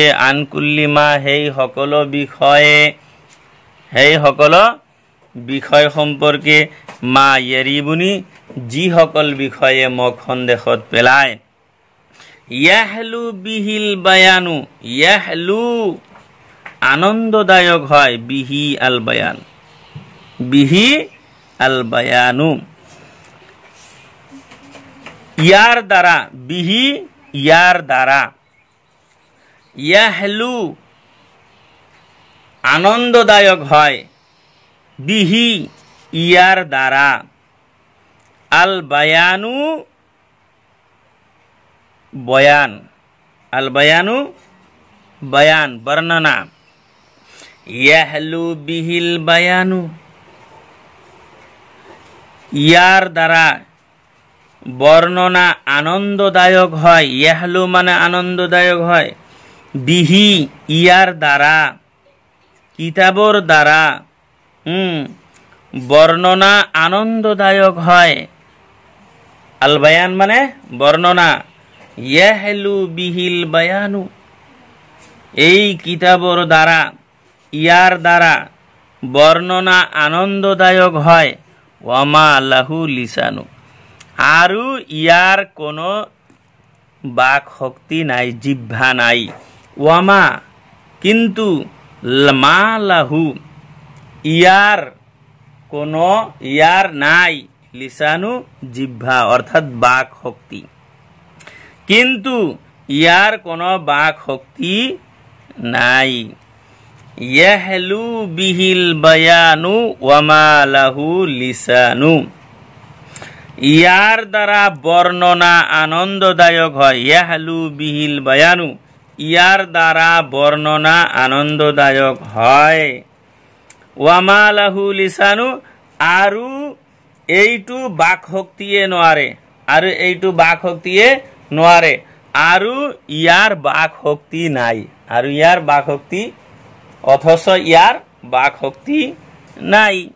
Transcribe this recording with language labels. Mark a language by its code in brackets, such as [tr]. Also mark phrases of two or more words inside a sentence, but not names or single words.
[ar] عن كل ما [as] সেই সকলো বিষয়ে, সেই সকলো বিষয় সম্পৰ্কে, [ar] ما يريبني [as] যি সকল বিষয়ে মোক সন্দেহত পেলায়। [ar] يحلو به البيان, [as] ইয়াহলু আনন্দদায়ক হয়, [ar] به البيان, به البيان [as] ইয়াৰ দ্বাৰা, বিহি ইয়াৰ দ্বাৰা। ইয়াহলু আনন্দদায়ক হয়, বিহি ইয়াৰ দ্বাৰা। [ar] البيان [as] বয়ান, [ar] البيان [as] বয়ান, বর্ণনা। [ar] يحلو به البيان [as] ইয়াৰ দ্বাৰা বর্ণনা আনন্দদায়ক হয়। ইয়াহলু মানে আনন্দদায়ক হয়। বিহি ইয়াৰ দ্বাৰা, কিতাবৰ দ্বাৰা বর্ণনা আনন্দদায়ক হয়। [ar] البيان [as] মানে বর্ণনা, [ar] يحلو به البيان, [as] এই কিতাবর দ্বারা ইয়ার দ্বারা বর্ণনা আনন্দদায়ক হয়। [ar] وما له لسان, [as] আৰু ইয়াৰ কোনো বাক শক্তি নাই, জিহ্বা নাই। ওয়ামা কিন্তু, [ar] ما له [as] ইয়ার কোনো, ইয়ার নাই, লিসানু জিহ্বা অর্থাৎ বাক শক্তি, কিন্তু ইয়ার কোনো বাক শক্তি নাই। [ar] يحلو به البيان وما له لسان, [as] ইয়ার দ্বারা বর্ণনা আনন্দদায়ক হয়। [ar] يحلو به البيان, [as] ইয়ার দ্বারা বর্ণনা আনন্দদায়ক হয়। [ar] وما له لسان, [as] আৰু এইটো বাক শক্তিয়ে নোৱাৰে, আৰু এইটো বাক শক্তিয়ে নোৱাৰে, আৰু ইয়াৰ বাক শক্তি নাই, আৰু ইয়াৰ বাক শক্তি, অথচ ইয়াৰ বাক শক্তি নাই।